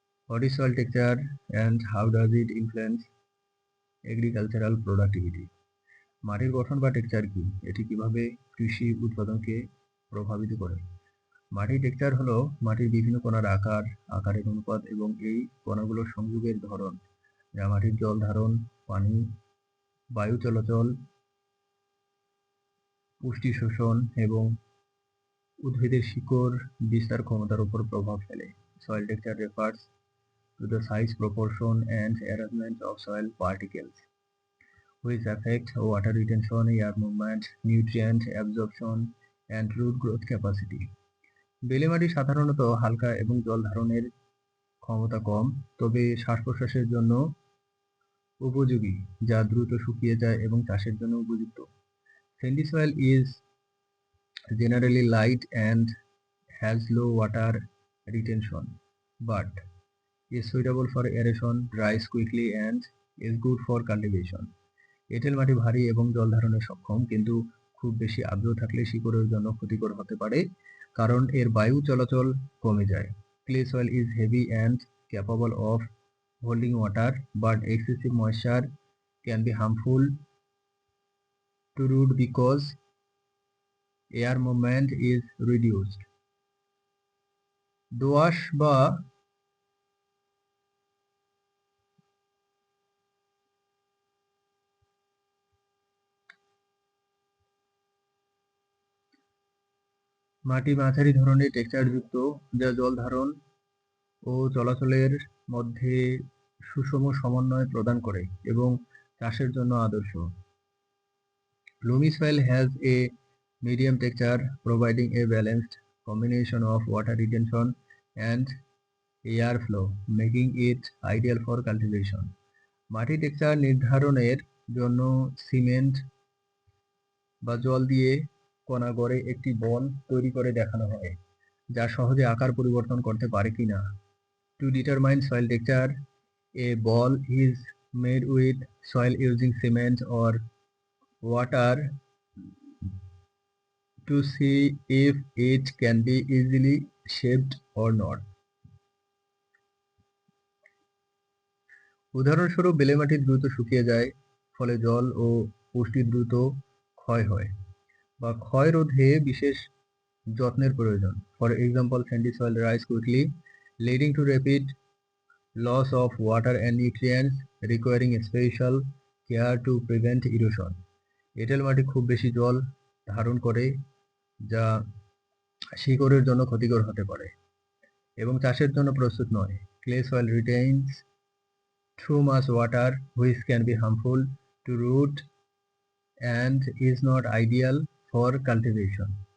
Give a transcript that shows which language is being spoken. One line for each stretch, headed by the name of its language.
English: What is soil texture and how does it influence agricultural productivity?
Bangla: মাটির গঠন বা texture কি? এটি কিভাবে কৃষি উৎপাদনকে প্রভাবিত করে? মাটির টেক্সচার হলো মাটির বিভিন্ন কণার আকার, আকারের অনুপাত এবং এই কণাগুলোর সংযোগের ধরন, যা মাটির জল ধারণ, পানি, বায়ু চলাচল, পুষ্টি শোষণ এবং উদ্ভিদের শিকড় বিস্তার ক্ষমতার উপর প্রভাব ফেলে।
English: Soil texture refers to the size, proportion, and arrangement of soil particles, which affect water retention, air movement, nutrient absorption, and root growth capacity.
Bangla: বেলে মাটি সাধারণত হালকা এবং জল ধারণের ক্ষমতা কম, তবে শ্বাস-প্রশ্বাসের জন্য উপযোগী, যা দ্রুত শুকিয়ে যায় এবং চাষের জন্য উপযুক্ত।
English: Sandy soil is generally light and has low water retention, but is suitable for aeration, dries quickly, and is good for cultivation.
Bangla: এঁটেল মাটি ভারী এবং জল ধারণে সক্ষম, কিন্তু খুব বেশি আর্দ্র থাকলে শিকড়ের জন্য ক্ষতিকর হতে পারে, কারণ এর বায়ু চলাচল কমে যায়।
English: Clay soil is heavy and capable of holding water, but excessive moisture can be harmful to root because air movement is reduced.
Bangla: দোআঁশ বা মাটি মাঝারি ধরনের টেক্সচারযুক্ত, যা জল ধারণ ও চলাচলের মধ্যে সুষম সমন্বয় প্রদান করে এবং চাষের জন্য আদর্শ।
English: Loamy soil has a medium texture, providing a balanced combination of water retention and air flow, making it ideal for cultivation.
Bangla: মাটি টেক্সচার নির্ধারণের জন্য সিমেন্ট বা জল দিয়ে কণা গড়ে একটি বল তৈরি করে দেখানো হয়, যা সহজে আকার পরিবর্তন করতে পারে কিনা।
English: To determine soil texture, a ball is made with soil using cement or water to see if it can be easily shaped or not.
Bangla: উদাহরণস্বরূপ, বেলে মাটি দ্রুত শুকিয়ে যায়, ফলে জল ও পুষ্টি দ্রুত ক্ষয় হয়, বা ক্ষয় রোধে বিশেষ যত্নের প্রয়োজন।
English: For example, sandy soil dries quickly, leading to rapid loss of water and nutrients, requiring special care to prevent erosion.
Bangla: এঁটেল মাটি খুব বেশি জল ধারণ করে, যা শিকড়ের জন্য ক্ষতিকর হতে পারে এবং চাষের জন্য প্রস্তুত নয়।
English: Clay soil retains too much water, which can be harmful to root and is not ideal for cultivation.